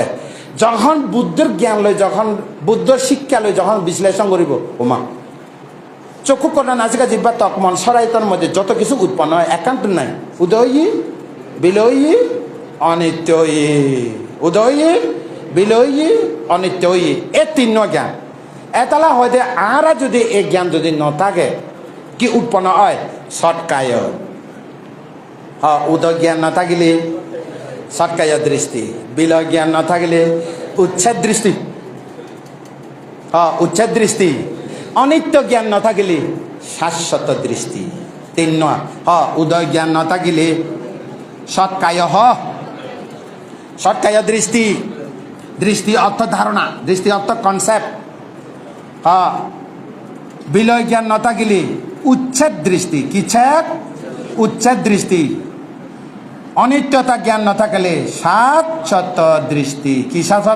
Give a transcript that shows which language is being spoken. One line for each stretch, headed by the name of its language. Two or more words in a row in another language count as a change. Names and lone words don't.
Chakma: যখন বুদ্ধের জ্ঞান লই যখন বুদ্ধর শিক্ষা লই যখন বিশ্লেষণ করিব ওমা চক্ষু কর্ণ নাসিকা জিহ্বা ত্বক মন সরায়তন মধ্যে যত কিছু উৎপন্ন হয় একান্ত নাই। উদয়ী বিলয়ী অনিত্যয়ী উদয়ী বিলয়ী অনিত্যয়ী এ তিন জ্ঞান। এতালা হয়তো আরা যদি এই জ্ঞান যদি নথাকে কি উৎপন্ন হয়? সৎকায়। উদয় জ্ঞান নাথাকিলে সৎকায় দৃষ্টি। বিলয় জ্ঞান নাথাকিলে উচ্ছেদ দৃষ্টি। উচ্ছেদ দৃষ্টি। অনিত্য জ্ঞান নাথাকিলে শাশ্বত দৃষ্টি। তিন উদয় জ্ঞান নাথাকিলে সৎকায় সৎকায় দৃষ্টি। দৃষ্টি অর্থ ধারণা, দৃষ্টি অর্থ কনসেপ্ট। বিলয় জ্ঞান নথাকিলে উচ্ছেদ দৃষ্টি, কিচ্ছেদ উচ্ছেদ দৃষ্টি। অনিত্যতা জ্ঞান নথাকিলে শাশ্বত দৃষ্টি, কি শাশ্বত?